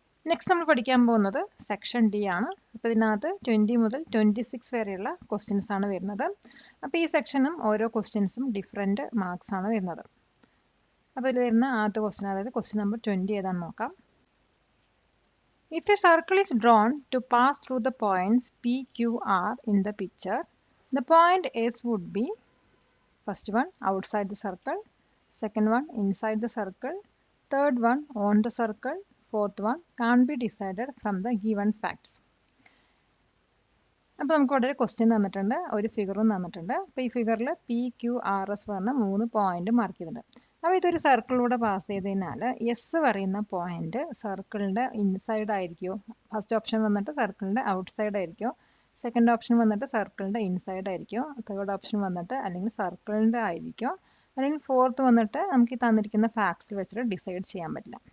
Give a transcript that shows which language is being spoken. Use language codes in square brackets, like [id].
[ml] Next നമ്മൾ പഠിക്കാൻ പോകുന്നത് സെക്ഷൻ ഡി ആണ്. അപ്പോൾ ഇതിനകത്ത് 20 മുതൽ 26 വരെയുള്ള ക്വസ്റ്റ്യൻസ് ആണ് വരുന്നത്. അപ്പോൾ ഈ സെക്ഷനും ഓരോ ക്വസ്റ്റ്യൻസും ഡിഫറെൻറ്റ് മാർക്സ് ആണ് വരുന്നത്. അപ്പോൾ ഇതിൽ വരുന്ന ആദ്യത്തെ ക്വസ്റ്റ്യൻ, അതായത് ക്വസ്റ്റ്യൻ നമ്പർ 20 ഏതാണെന്ന് നോക്കാം. [en] If a circle is drawn to pass through the points P, Q, R in the picture, the point S would be first one outside the circle, second one inside the circle, third one on the circle, fourth one can't be decided from the given facts. [ml] അപ്പോൾ നമുക്ക് ഇവിടെ ഒരു question തന്നിട്ടുണ്ട്, ഒരു ഫിഗറും തന്നിട്ടുണ്ട്. അപ്പോൾ ഈ ഫിഗറിൽ PQRS പറഞ്ഞ 3 പോയിന്റ് മാർക്ക് ചെയ്തിട്ടുണ്ട്. അപ്പോൾ ഇതൊരു സർക്കിളിലൂടെ പാസ് ചെയ്ത് കഴിഞ്ഞാൽ എസ് പറയുന്ന പോയിന്റ് സർക്കിളിൻ്റെ ഇൻസൈഡ് ആയിരിക്കുമോ, ഫസ്റ്റ് ഓപ്ഷൻ വന്നിട്ട് സർക്കിളിൻ്റെ ഔട്ട്സൈഡ് ആയിരിക്കുമോ, സെക്കൻഡ് ഓപ്ഷൻ വന്നിട്ട് സർക്കിളിൻ്റെ ഇൻസൈഡ് ആയിരിക്കുമോ, തേർഡ് ഓപ്ഷൻ വന്നിട്ട് അല്ലെങ്കിൽ സർക്കിളിൻ്റെ ആയിരിക്കുമോ, അല്ലെങ്കിൽ ഫോർത്ത് വന്നിട്ട് നമുക്ക് ഈ തന്നിരിക്കുന്ന ഫാക്ട്സിൽ വെച്ചിട്ട് ഡിസൈഡ് ചെയ്യാൻ പറ്റില്ല.